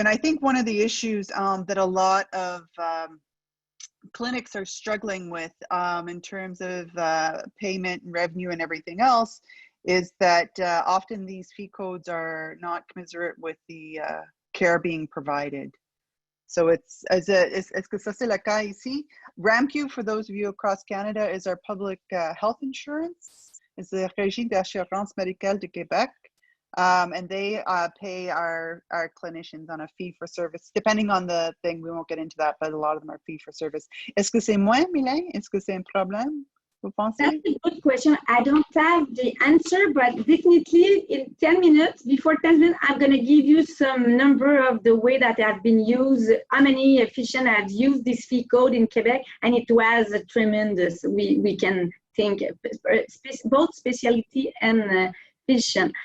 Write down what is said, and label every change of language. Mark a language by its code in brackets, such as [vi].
[en] And I think one of the issues that a lot of clinics are struggling with in terms of payment and revenue and everything else is that often these fee codes are not commensurate with the care being provided. [fr] So est-ce que ça c'est le cas ici? [en] RAMQ, for those of you across Canada, is our public health insurance. It's the Régie d'assurance médicale de Québec. And they pay our clinicians on a fee for service. Depending on the thing, we won't get into that, but a lot of them are fee for service. [fr] Est-ce que c'est moins, Milan? Est-ce que c'est un problème? Vous pensez? [en] That's a good question. I don't have the answer, but definitely in 10 minutes, before 10 minutes, I'm going to give you some number of the way that have been used, how many physicians have used this fee code in Quebec, and it was tremendous. We can think both specialty and physician.